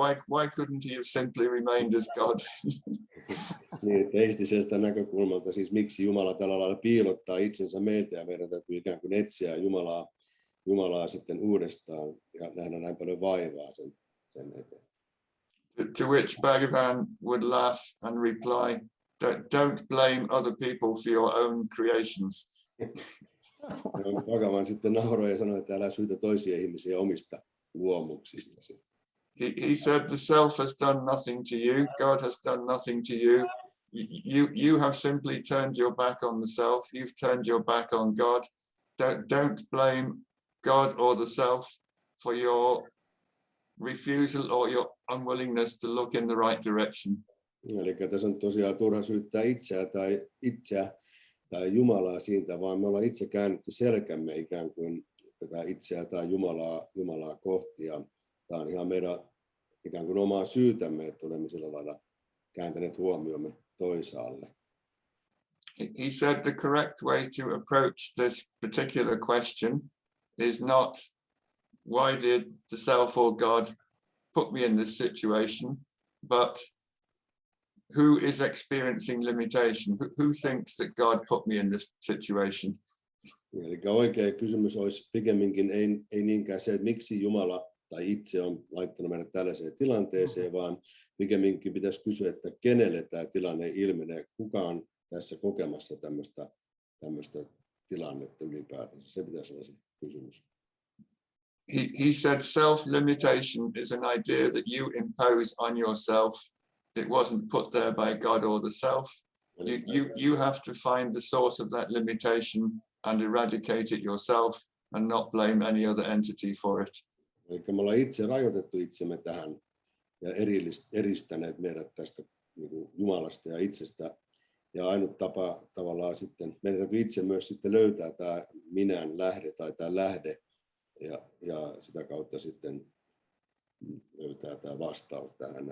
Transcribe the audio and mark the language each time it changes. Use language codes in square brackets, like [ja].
[en] Why couldn't he have simply remained as God? [fi] Niin, teistiseltä näkökulmalta, siis miksi Jumala tällä lailla piilottaa itsensä meiltä ja meidän täytyy ikään kuin etsiä Jumalaa sitten uudestaan ja nähdä näin paljon vaivaa sen eteen. [en] To which Bhagavan would laugh and reply, don't blame other people for your own creations. [fi] Bhagavan sitten nauroi ja sanoi, että älä syytä toisia ihmisiä omista luomuksistasi. [en] He said the self has done nothing to you, God has done nothing to you. You have simply turned your back on the self, you've turned your back on God. Don't blame God or the self for your refusal or your unwillingness to look in the right direction. [fi] Eli tässä on tosiaan turha syyttää itseä tai Jumalaa siitä, vaan me ollaan itse käännetty selkämme ikään kuin tätä itseä tai Jumalaa kohti. Ja tämä on ihan meidän ikään kuin omaa syytämme, että olemme sillä lailla kääntäneet huomiomme toisaalle. [en] He said the correct way to approach this particular question is not why did the self or God put me in this situation, but who is experiencing limitation? Who thinks that God put me in this situation? [fi] Eli oikea kysymys olisi pikemminkin ei niinkään se, että miksi Jumala tai itse on laittanut meidät tällaiseen tilanteeseen, vaan pikemminkin pitäisi kysyä, että kenelle tämä tilanne ilmenee, kuka on tässä kokemassa tämmöistä tilannetta ylipäätänsä. Se pitäisi olla se kysymys. [en] he said self-limitation is an idea that you impose on yourself. It wasn't put there by God or the self. You have to find the source of that limitation and eradicate it yourself and not blame any other entity for it. [fi] Eli me ollaan itse rajoitettu itsemme tähän ja eristäneet meidät tästä niin kuin Jumalasta ja itsestä. Ja ainut tapa tavallaan sitten, meidän täytyy itse myös sitten löytää tämä minän lähde tai tämä lähde ja sitä kautta sitten löytää tämä vastaus tähän.